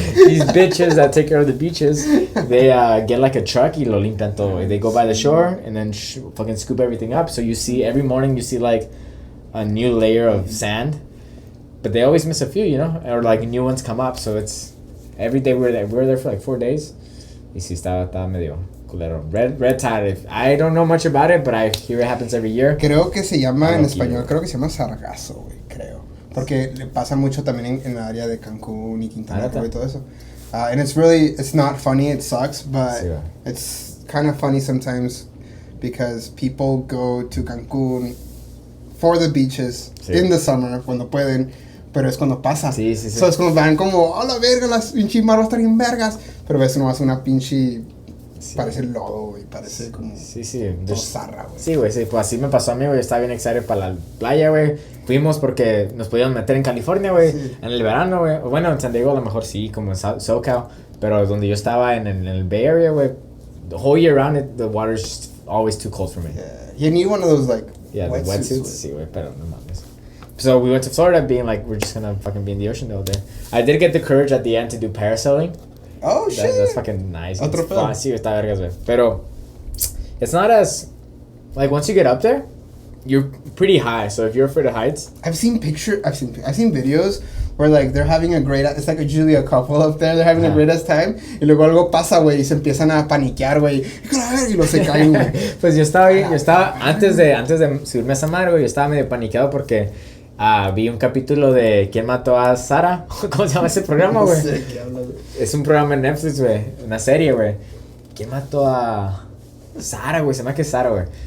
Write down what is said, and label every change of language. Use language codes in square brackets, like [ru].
[en] these bitches that take care of the beaches, they get like a truck [es] y lo limpian todo, güey. [en] They go by the shore and then fucking scoop everything up. So you see, every morning you see like a new layer of sand. But they always miss a few, you know? Or like new ones come up. So it's every day we're there for like 4 days. [es] Y sí, estaba medio culero. [en] Red tide. I don't know much about it, but I hear it happens every year. [es] Creo que se llama en Aquí, español, güey. creo que se llama sargazo, güey, creo. Porque le pasa mucho también en el área de Cancún y Quintana Roo y todo eso. [en] And it's not funny, it sucks, but [es] Sí, güey. [en] it's kind of funny sometimes because people go to Cancún for the beaches [es] Sí. [en] in the summer [es] cuando pueden, pero es cuando pasa. Sí. So es cuando van como, a la verga, las pinches maros están bien vergas, pero ves nomás una pinche, Sí. parece lodo, güey, parece como Sí. todo zarra, güey. Sí, güey, sí. Pues así me pasó a mí, güey. Estaba bien excited para la playa, güey. Fuimos porque nos podíamos meter en California, güey. Sí. En el verano, güey. Bueno, en San Diego a lo mejor sí, como en SoCal. Pero donde yo estaba en el Bay Area, güey. [en] The whole year round, the water's just always too cold for me. Yeah. You need one of those, like, Yeah, the wetsuits. [es] güey. Sí, güey, pero no mames. [en] So we went to Florida being like, we're just gonna fucking be in the ocean all day. I did get the courage at the end to do parasailing. Oh, shit. That's fucking nice. [es] Otro [en] It's [es] pedo. fun. Sí, está vergas, güey. Pero [en] it's not as... Like, once you get up there, you're pretty high. So if you're afraid of heights... I've seen videos where, like, they're having a great... It's like usually a couple up there. They're having a great ass time. [es] Y luego algo pasa, güey. Y se empiezan a paniquear, güey. Y luego se caen, güey. Pues yo estaba antes de subirme a esa madre, güey, yo estaba medio paniqueado porque vi un capítulo de ¿Quién mató a Sara? ¿Cómo se llama ese programa, güey? No sé qué hablas, güey. Es un programa en Netflix, güey, una serie, güey. ¿Quién mató a Sara, güey? Se llama que es Sara, güey.